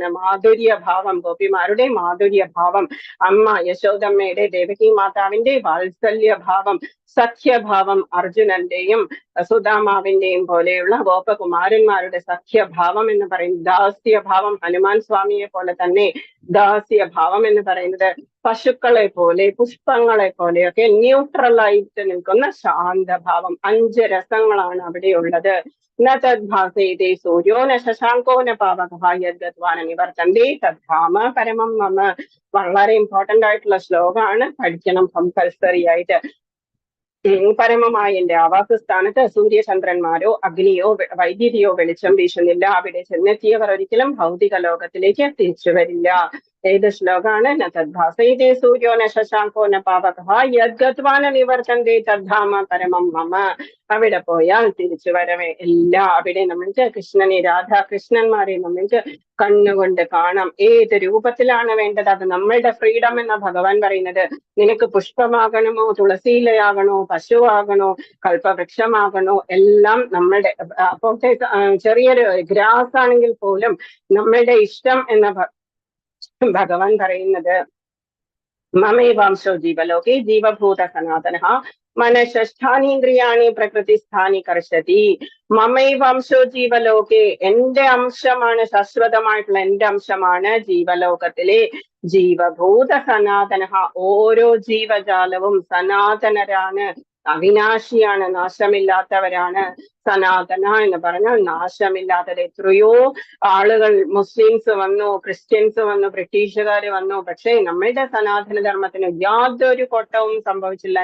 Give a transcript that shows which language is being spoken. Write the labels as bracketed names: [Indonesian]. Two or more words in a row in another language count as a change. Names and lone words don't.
[Malayalam] മാധുര്യ ഭാവം, ഗോപിമാരുടെ മാധുര്യ ഭാവം, അമ്മ യശോദമ്മയുടെ, ദേവകി മാതാവിന്റെ വാത്സല്യ ഭാവം, സഖ്യഭാവം അർജുനന്റെയും സുദാമാവിന്റെയും പോലെയുള്ള ഗോപകുമാരന്മാരുടെ സഖ്യഭാവം എന്ന് പറയുന്നത്. ദാസ്യഭാവം ഹനുമാൻ സ്വാമിയെ പോലെ തന്നെ ദാസ്യഭാവം എന്ന് പറയുന്നത് പശുക്കളെ പോലെ, പുഷ്പങ്ങളെ പോലെയൊക്കെ ന്യൂട്രലായിട്ട് നിൽക്കുന്ന ശാന്തഭാവം. 5 രസങ്ങളാണ് അവിടെയുള്ളത്. [Sanskrit] ന തദ്ഭാസയതേ സൂര്യോ ന ശശാങ്കോ ന പാവകഃ യദ്ഗത്വാന നിവർത്തന്തേ തദ്ധാമ പരമം മമ. [Malayalam] വളരെ ഇമ്പോർട്ടന്റ് ആയിട്ടുള്ള ശ്ലോകമാണ്, പഠിക്കണം കമ്പൽസറി ആയിട്ട്. പരമമായ എന്റെ ആവാസസ്ഥാനത്ത് സൂര്യചന്ദ്രന്മാരോ അഗ്നിയോ വൈദ്യുതിയോ വെളിച്ചം വീശുന്നില്ല. അവിടെ ചെന്നെത്തിയവർ ഒരിക്കലും ഭൗതിക ലോകത്തിലേക്ക് തിരിച്ചു വരില്ല. ഏത് ശ്ലോകാണ്? [Sanskrit] ന തദ്ഭാസയതേ സൂര്യോ ന ശശാങ്കോ ന പാവകഃ യദ്ഗത്വാന നിവർത്തന്തേ തദ്ധാമ പരമം മമ. [Malayalam] അവിടെ പോയാൽ തിരിച്ചു വരവേ എല്ലാം അവിടെ നമ്മൾക്ക് കൃഷ്ണനെ, രാധാകൃഷ്ണന്മാരെ നമ്മൾക്ക് കണ്ണുകൊണ്ട് കാണാം. ഏത് രൂപത്തിലാണ് വേണ്ടത്? അത് നമ്മളുടെ ഫ്രീഡം എന്ന ഭഗവാൻ പറയുന്നത്. നിനക്ക് പുഷ്പമാകണമോ, തുളസിയിലയാകണോ, പശുവാകണോ, കൽപ്പവൃക്ഷമാകണോ, എല്ലാം നമ്മളുടെ. അപ്പോഴത്തെ ചെറിയൊരു ഗ്രാസ് ആണെങ്കിൽ പോലും നമ്മളുടെ ഇഷ്ടം എന്ന ഭഗവാൻ പറയുന്നത്. [Sanskrit] മമൈവാംശോ ജീവലോകേ ജീവഭൂത സനാതനഃ മനഃഷ്ഠാനീന്ദ്രിയാണി പ്രകൃതിസ്ഥാനി കർഷതി. മമൈവാംശോ ജീവലോകേ, [Malayalam] എന്റെ അംശമാണ്, ശാശ്വതമായിട്ടുള്ള എന്റെ അംശമാണ് ജീവലോകത്തിലെ. [Sanskrit] ജീവഭൂത സനാതനഃ, [Malayalam] ഓരോ ജീവജാലവും സനാതനരാണ്. അവിനാശിയാണ്, നാശമില്ലാത്തവരാണ്. സനാതന എന്ന് പറഞ്ഞാൽ നാശമില്ലാത്തത്. എത്രയോ ആളുകൾ, മുസ്ലിംസ് വന്നു, ക്രിസ്ത്യൻസ് വന്നു, ബ്രിട്ടീഷുകാർ വന്നു, പക്ഷേ നമ്മളുടെ സനാതന ധർമ്മത്തിന് യാതൊരു കോട്ടവും സംഭവിച്ചില്ല.